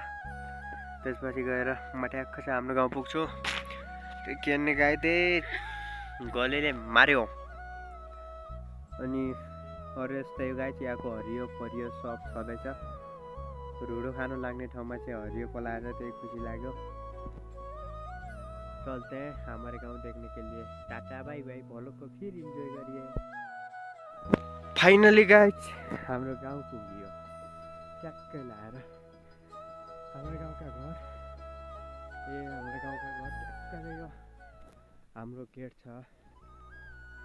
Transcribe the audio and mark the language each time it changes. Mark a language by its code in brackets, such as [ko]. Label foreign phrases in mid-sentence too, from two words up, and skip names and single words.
[ne] त्यसपछि गएर म ट्याक्क चाहिँ हाम्रो गाउँ पुग्छु। त्यो केर्ने गाई त्यही गलेले मार्यो। अनि अरू यस्तै गाई चाहिँ यहाँको हरियो परियो सब छँदैछ। रुडो खानु लाग्ने ठाउँमा चाहिँ हरियो पलाएर त्यही खुसी लाग्यो। [hi] चलते हैं हमारे गांव देखने के लिए। टाटा [en] bye bye, [hi] भ्लग को फिर इन्जोय करिए। [en] finally guys [ne] हाम्रो गाउँ पुग्यो, ट्याक्कै लाएर हाम्रो गाउँका घर। हाम्रो गाउँका घर ट्याक्कै यो हाम्रो गेट छ।